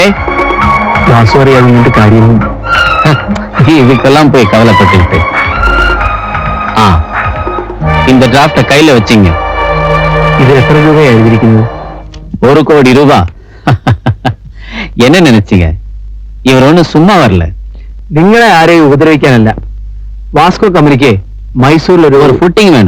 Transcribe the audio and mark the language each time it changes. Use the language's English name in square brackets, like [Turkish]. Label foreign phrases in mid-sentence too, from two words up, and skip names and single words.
[Tamil] சாரி, அது காரியம் இதுக்கெல்லாம் போய் கவலைப்பட்டுக்கிட்டு. இந்த டிராஃப்ட கையில வச்சீங்க. இது எத்தனை ரூபாய் எழுதிருக்கீங்க? 1 கோடி ரூபாய். என்ன நினைச்சீங்க? இவர் ஒண்ணு சும்மா வரல. [Malayalam] നിങ്ങളെ ആരെയും ഉപദ്രവിക്കാനല്ല. വാസ്കോ കമ്പനിക്ക് മൈസൂരിൽ ഒരു ഫുട്ടിംഗ് വേണം.